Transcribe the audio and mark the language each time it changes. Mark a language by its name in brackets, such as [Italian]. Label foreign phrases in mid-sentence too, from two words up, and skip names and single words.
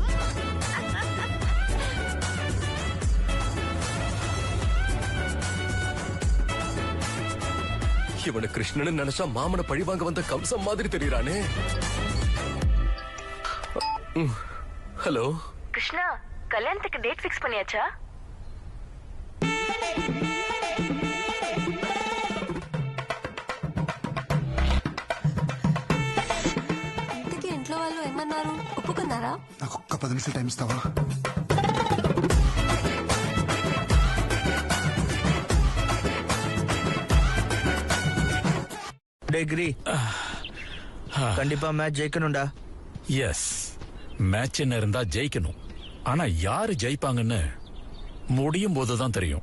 [Tamil] இவனு கிருஷ்ணன் நினைச்சா மாமனை பழிவாங்க வந்த கம்சம் மாதிரி தெரியறானே. ஹலோ கிருஷ்ணா, கல்யாணத்துக்கு [English] date fix [Tamil] பண்ணியாச்சா? [Telugu] ఇంతకీ ఇంట్లో వాళ్ళు ఏమన్నారు? ఒప్పుకున్నారా? నాకు ఒక్క 10 నిమిషాలు టైం ఇస్తావా? [Tamil] டிகிரி கண்டிப்பா மேட்ச் ஜெயிக்கணும்டா. எஸ், மேட்ச் என்ன இருந்தா ஜெயிக்கணும். ஆனா யாரு ஜெயிப்பாங்கன்னு முடியும் போதுதான் தெரியும்.